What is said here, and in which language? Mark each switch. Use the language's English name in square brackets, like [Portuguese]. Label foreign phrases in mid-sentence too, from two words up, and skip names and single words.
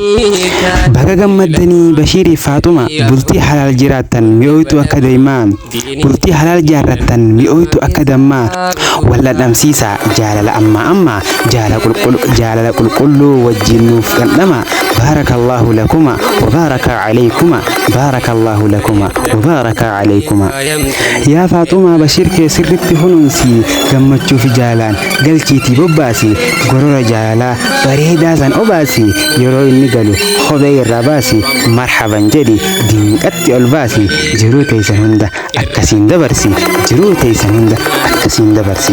[Oromo] Baga gammaddanii Bashiirii Faaxuma bultii halaal jiraattan mi'ooytu akka daa'imaa bultii halaal jaarrattan mi'ooytu akka dammaa wal dhandhamsiisa jaalala ammaa jaalala qulqulluu wajjiin nuuf dhandhama. [Arabic] بارك الله لكما وبارك عليكما بارك الله لكما وبارك عليكما. [Oromo] Yaa Faaxumaa Bashiir kee sirritti hunuunsi gammachuu fi jaalaan galchiitii bobbaasi gorora jaalalaa bareedaa san obaasi yeroo inni galu kophee irraa baasi marhaban jedhi dinqatti ol baasi jiruu teessan hunda akkasiin dabarsi jiruu teessan hunda akkasiin dabarsi.